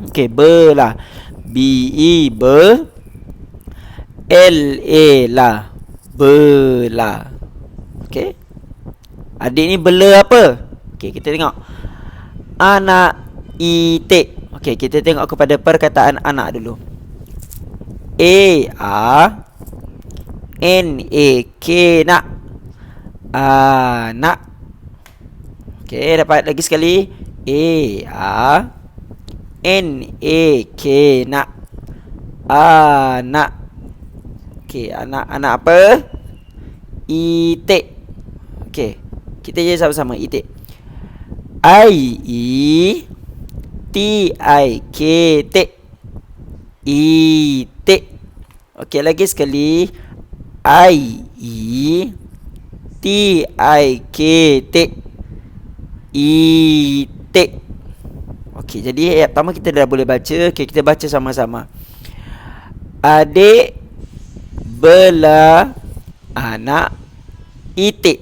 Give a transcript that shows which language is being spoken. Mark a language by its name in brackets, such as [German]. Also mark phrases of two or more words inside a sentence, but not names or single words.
[Malay] Okey, bela. B-E be. L-A la. Bela. Okey? Adik ni bela apa? Okey, kita tengok. Anak itik. Okey, kita tengok kepada perkataan anak dulu. A-A-N-A-K nak. Anak. Okey, dapat lagi sekali. A-A-N-A-K nak. Anak. Okey, anak apa? Itik. Okey, kita je sama-sama itik. I-E-T-I-K tik. Itik. Okey, lagi sekali. I-E-T-I-K tik. Itik. Okey, jadi ayat pertama kita dah boleh baca. Okey, kita baca sama-sama. Adik bela anak itik.